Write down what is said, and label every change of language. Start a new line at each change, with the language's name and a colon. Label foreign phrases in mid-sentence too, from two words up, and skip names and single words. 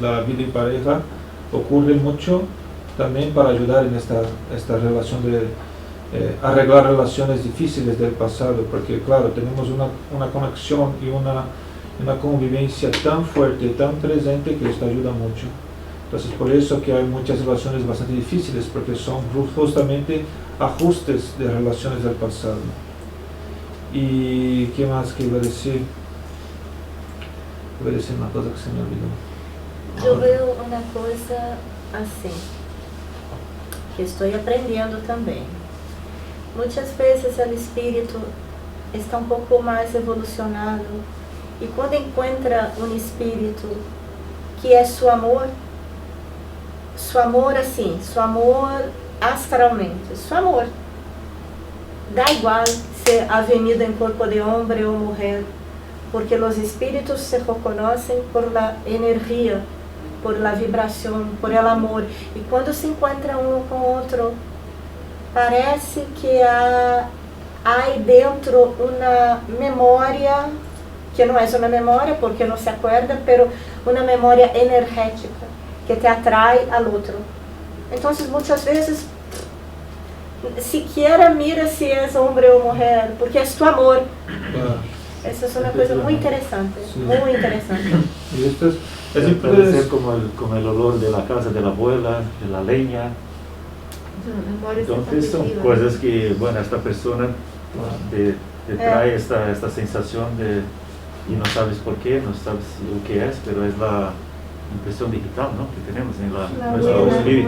Spanish: La vida en pareja ocurre mucho también para ayudar en esta relación de arreglar relaciones difíciles del pasado, porque claro, tenemos una conexión y una convivencia tan fuerte, tan presente, que esto ayuda mucho. Entonces por eso que hay muchas relaciones bastante difíciles, porque son justamente ajustes de relaciones del pasado. ¿Y qué más que iba a decir? Iba a decir una cosa que se me olvidó.
Portuguese: Eu veo uma coisa assim, que estou aprendendo também. Muitas vezes o espírito está um pouco mais evolucionado e quando encontra um espírito que é seu amor assim, seu amor astralmente, seu amor, dá igual
Spanish: se ha venido
Portuguese: em corpo de homem ou mulher, porque os espíritos se reconhecem por la energia, por la vibração,
Spanish: por el amor,
Portuguese: e quando se encontra um com outro, parece que há aí dentro uma memória, que não é uma memória porque não
Spanish: se acuerda,
Portuguese: pero uma memória energética que te atrai ao outro. Então, muitas vezes
Spanish: siquiera mira si es hombre o mujer, porque es tu amor. Claro. Eso es una cosa muy interesante, Sí. muy interesante. Y esto es Puede ser como el olor de la casa de la abuela, de la leña. Entonces son cosas que, bueno, esta persona te trae esta sensación de, y no sabes por qué, no sabes lo que es, pero es la impresión digital, ¿no?, que tenemos en nuestro espíritu.